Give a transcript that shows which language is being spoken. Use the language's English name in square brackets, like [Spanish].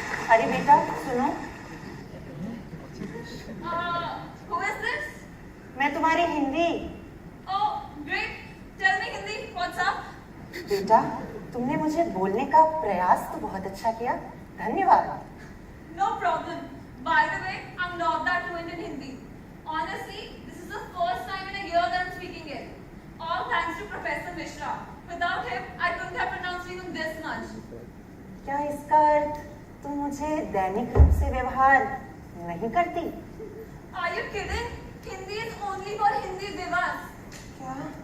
[Hindi] अरे बेटा सुनो। [English] Who is this? [Hindi] मैं तुम्हारी Hindi. [English] Oh, great. Tell me Hindi. What's up? [Hindi] बेटा तुमने मुझे बोलने का प्रयास तो बहुत अच्छा किया, धन्यवाद। [English] No problem. By the way, I'm not that fluent in Hindi. Honestly, this is the first time in a year that I'm speaking it. All thanks to Professor Mishra. Without him, I couldn't have pronounced even this much. [Hindi] क्या इसका अर्थ तुम मुझे दैनिक रूप से व्यवहार नहीं करती? [English] Are you kidding? Hindi is only for Hindi divas. [Hindi] क्या?